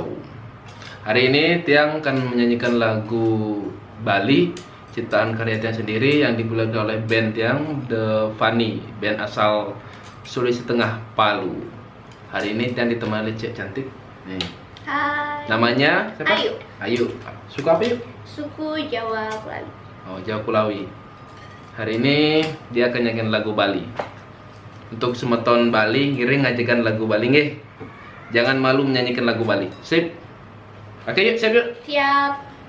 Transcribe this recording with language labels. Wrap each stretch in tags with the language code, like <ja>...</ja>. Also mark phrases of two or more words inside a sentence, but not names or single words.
<id>Hari ini Tiang akan menyanyikan lagu Bali, ciptaan karya Tiang sendiri yang digunakan oleh band Tiang, The Funny, band asal Sulawesi Tengah, Palu. Hari ini Tiang ditemani cek cantik. Nih. Hai. Namanya siapa? Ayu. Ayu. Suku apa yuk? Suku Jawa Kulawi. Oh, Jawa Kulawi. Hari ini dia akan nyanyikan lagu Bali.</id> <ban>Untuk semeton Bali, ngiring ngajakan lagu Bali nggih.</ban> <id>Jangan malu menyanyikan lagu Bali. Sip. Oke yuk, siap yuk. Siap.</id>